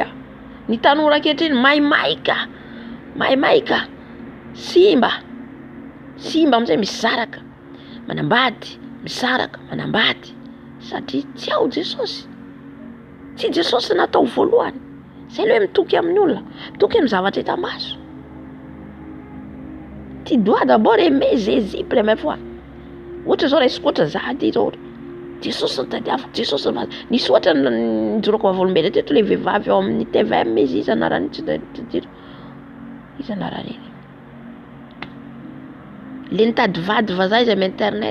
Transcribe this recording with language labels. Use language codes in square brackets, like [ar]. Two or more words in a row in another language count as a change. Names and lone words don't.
[mg] Ny tanora ankehitriny maimaika. Simba amin'izay misaraka. Manambady, misaraka, manambady. Satria tsy ao Jesosy. Tsy Jesosy natao voalohany. Zay le hoe mitoky amin'ny olona. Mitoky amin'ny zavatra hita maso. [fr] Tu dois d'abord aimer Jésus première fois. [mg] Ohatra zao raisiko ohatra za ty zao. Jesosy ny tadiaviko, Jesosy ny nisy ohatra nijorako vavolombelona teto le vehivavy ao amin'ny TVM izy izy anarany tsy diro. Izy anarany iny. Le nitady vady vazaha izy amin'ny internet.